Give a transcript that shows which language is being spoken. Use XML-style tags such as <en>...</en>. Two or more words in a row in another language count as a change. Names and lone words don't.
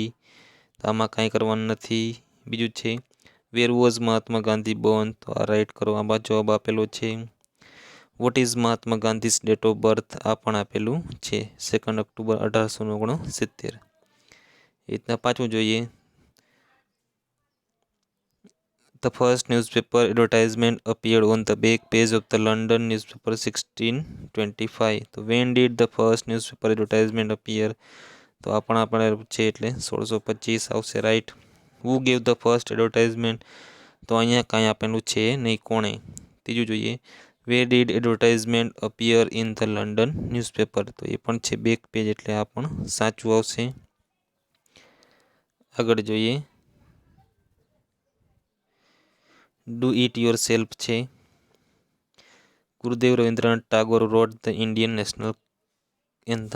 <gu>તો આમાં કાંઈ કરવાનું નથી. બીજું છે</gu> <en>where was Mahatma Gandhi born?</en> <gu>તો આ રાઈટ કરો, આમાં જવાબ આપેલો છે.</gu> <en>what is Mahatma Gandhi's date of birth?</en> <gu>આ પણ આપેલું છે 2 October 1869. એ રીતના પાછું જોઈએ.</gu> <en>The first newspaper advertisement appeared on the back page of the London newspaper 1625. તો when did the first newspaper advertisement appear?</en> <gu>તો આ પણ આપણે છે એટલે 1625 આવશે રાઈટ.</gu> <en>Who gave the first advertisement?</en> <gu>તો અહીંયા કાંઈ આપેલું છે નહીં, કોણે. ત્રીજું જોઈએ</gu> <en>where did advertisement appear in the London newspaper?</en> <gu>તો એ પણ છે</gu> <en>back page</en> <gu>એટલે આ પણ સાચું આવશે. આગળ જોઈએ</gu> <en>do it yourself</en> <gu>છે.</gu> <en>Gurudev Rabindranath Tagore wrote the Indian National Anthem.</en>